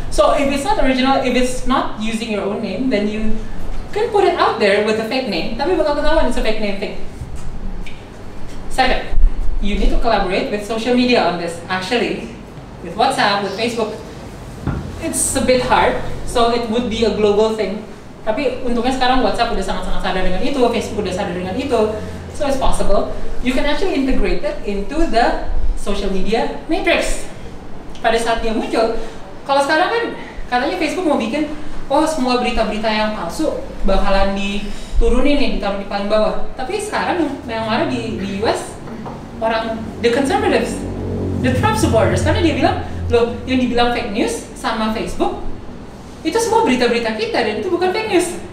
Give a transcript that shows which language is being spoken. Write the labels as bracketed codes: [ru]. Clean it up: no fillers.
[en] So if it's not original, if it's not using your own name, then you can put it out there with a fake name. [id] Tapi bakal ketahuan [en] it's a fake name thing. Second, you need to collaborate with social media on this. Actually, with WhatsApp, with Facebook, it's a bit hard. So it would be a global thing. [id] Tapi untungnya sekarang WhatsApp udah sangat-sangat sadar dengan itu, Facebook udah sadar dengan itu. [en] So it's possible. You can actually integrate it into the social media matrix. [id] Pada saat dia muncul, kalau sekarang kan katanya Facebook mau bikin, oh semua berita-berita yang palsu bakalan diturunin nih, ditaruh di paling bawah. Tapi sekarang yang mana di US, orang [en] the conservatives, the Trump supporters, [id] karena dia bilang, loh yang dibilang fake news sama Facebook itu semua berita-berita kita dan itu bukan fake news.